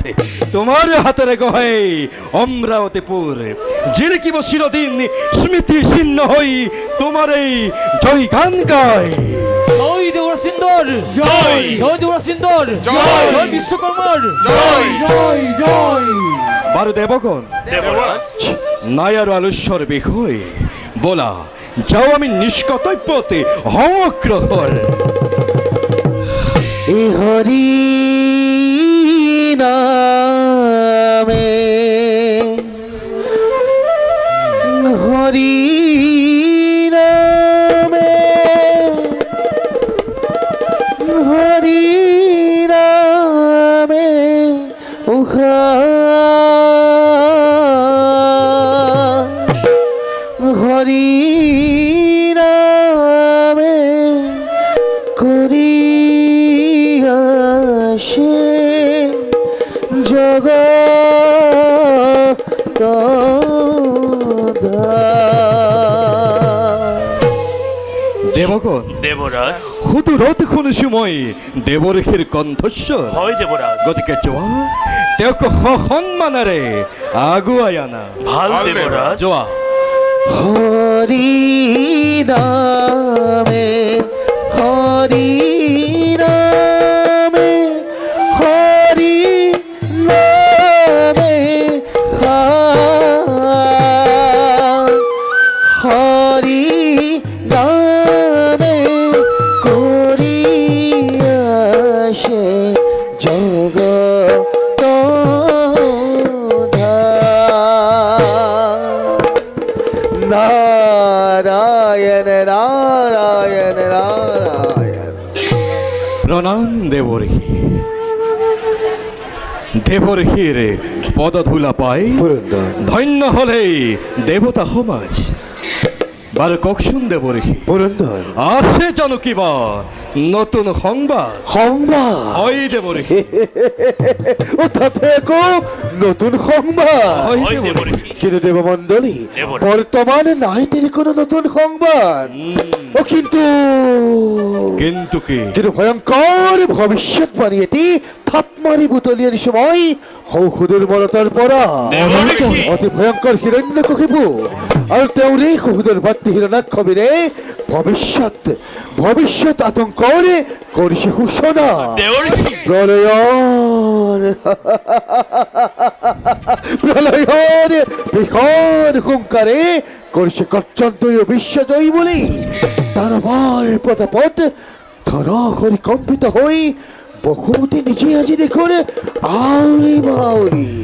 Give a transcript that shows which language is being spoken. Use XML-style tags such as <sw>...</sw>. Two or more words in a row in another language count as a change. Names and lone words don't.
<as>তোমাৰ হাতেৰে গঢ়াই অমৰাৱতীপুৰ জিলিকিব চিৰদিন স্মৃতি চিহ্ন হৈ তোমাৰ এই জয় গান গায়। জয় দেবরাজ সিন্দর, জয়। জয় দেবরাজ সিন্দর, জয়। জয় বিশ্বকর্মার, জয়। বাৰু দেৱগণ, দেৱৰাজ নাই আৰু আলস্যৰ বিষয়, বলা যাও আমি নিষ্কৰ্তব্যতে অগ্ৰসৰ। হরি নামে হরি নামে হরি নামে উহা হরি নামে করি আসে জগত দেৱগণ, দেৱৰাজ সুদূৰত শুনিছো মই দেৱঋষিৰ কণ্ঠস্বৰ। হয় দেৱৰাজ, গতিকে যোৱা তেওঁক সন্মানেৰে আগুৱাই আনা। ভাল দেৱৰাজ। যোৱা। হরি নামে হরি নামে হরি নামে হরি নামে করি আসে জগত নারায়ণ নারায়ণ নারায়ণ। প্ৰণাম দেৱঋষি। দেবর্ষির পদধূলা পাই পুরন্দর ধন্য হলে দেবতা সমাজ বার ককসুন দেবর্ষি পুরন্দর আছে জানো কিবা নতুন সংবাদ সংবাদ হয় দেবর্ষি ও তাতে একো নতুন সংবাদ হয় দেবর্ষি কিন্তু দেবমণ্ডলী বর্তমানে নাই তিনি কোনো নতুন সংবাদ ও কিন্তু কিন্তু কি কিন্তু ভয়ঙ্কর ভবিষ্যৎবাণী এটি থাপ মারি বুটলিয়ার সময় সৌসুদূৰ মৰতৰ পৰা অতি ভয়ঙ্কর হিৰণ্যকশিপু আৰু তেওঁৰে সৌসুদূৰ ভাতৃ হিৰণ্যাক্ষবীৰে ভৱিষ্যত আতংকৰে কৰিছে সূচনা প্ৰলয়ৰ ভীষণ হুংকাৰে কৰিছে কৰ্তব্য বিশ্বজয়ী বুলি দানৱৰ প্ৰতাপত ধৰাশৰি কম্পিত হৈ বসুমতী নিজে আজি দেখোন আউৰি বাউৰি</as>